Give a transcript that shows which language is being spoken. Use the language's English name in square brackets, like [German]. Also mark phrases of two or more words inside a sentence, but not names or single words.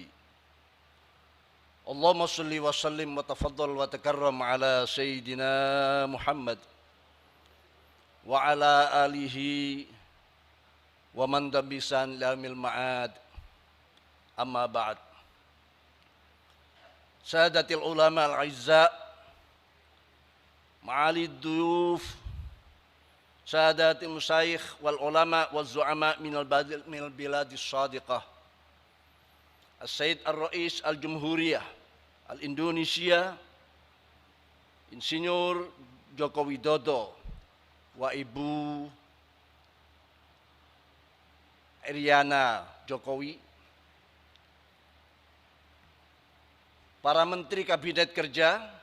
[Arabic] اللهم صل وسلم وتفضل وتكرم على سيدنا محمد وعلى آله ومن دبسان لهم المعاد. أما بعد. سادات العلماء الأعزاء معالي الضيوف سادات المشايخ والعلماء والزعماء من البلاد الصديقة. السيد الرئيس الجمهورية الإندونيسيا, [Indonesian] Insinyur Joko Widodo wa Ibu Iriana Jokowi, para menteri kabinet kerja,